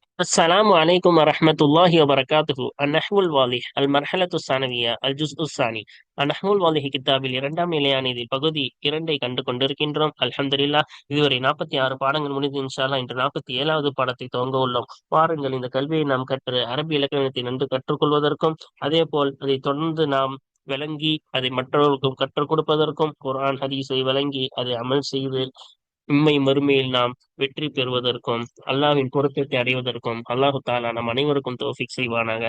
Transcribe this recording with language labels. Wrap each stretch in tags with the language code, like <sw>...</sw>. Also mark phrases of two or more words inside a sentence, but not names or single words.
<ar>السلام عليكم ورحمة الله وبركاته. النحو الواضح المرحلة الثانوية الجزء الثاني.</ar> <ta>النحو الواضح கித்தாபில் இரண்டாம் நிலையான இதில் பகுதி இரண்டை கண்டு கொண்டிருக்கின்றோம். அல்ஹம்துலில்லாஹ். இதுவரை 46 பாடங்கள் முடிந்து</ta> <ar>إن شاء الله</ar> <ta>இன்று 47வது பாடத்தை துவங்க உள்ளோம். வாருங்கள், இந்த கல்வியை நாம் கற்று அரபி இலக்கணத்தை நன்கு கற்றுக்கொள்வதற்கும் அதே போல் அதை தொடர்ந்து நாம் விளங்கி அதை மற்றவர்களுக்கும் கற்றுக் கொடுப்பதற்கும் குர்ஆன் ஹதீஸை வழங்கி அதை அமல் செய்து இம்மை மறுமையில் நாம் வெற்றி பெறுவதற்கும் அல்லாஹ்வின் பொருத்தத்தை அடைவதற்கும்</ta> <ar>الله تعالى</ar> <ta>நம் அனைவருக்கும் தௌஃபீக் செய்வானாக.</ta>